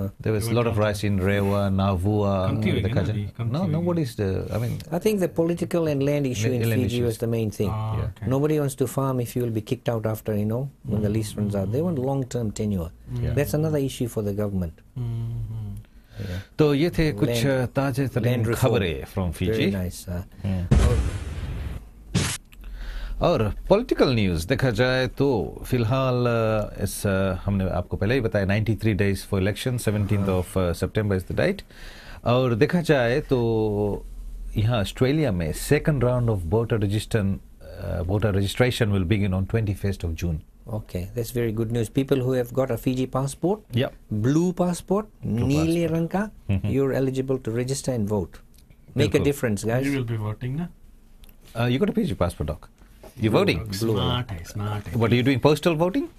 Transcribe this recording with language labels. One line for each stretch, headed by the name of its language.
English: There was a lot of rice in Rewa, Navua, the Kajan. No, nobody's I think the political and land issue in Fiji was the main thing. Okay. Nobody wants to farm if you will be kicked out after, when the lease runs out. They want long-term tenure. That's another issue for the government.
Hindi: तो ये थे कुछ ताजे तरीन खबरें from Fiji और political news देखा जाए तो फिलहाल इस हमने आपको पहले ही बताया
English: 93 days for election
Hindi: 17th of September
English: is the date
Hindi: और देखा जाए तो यहाँ ऑस्ट्रेलिया में
English: Second round of voter registration will begin on 21st of June. Okay, that's very good news. People who have got a Fiji passport, blue passport, Neeli Ranka, you're eligible to register and vote. Make a difference, guys. You will be voting, na? You got a Fiji passport, Doc. You're voting? Smart. What are you doing? Postal voting?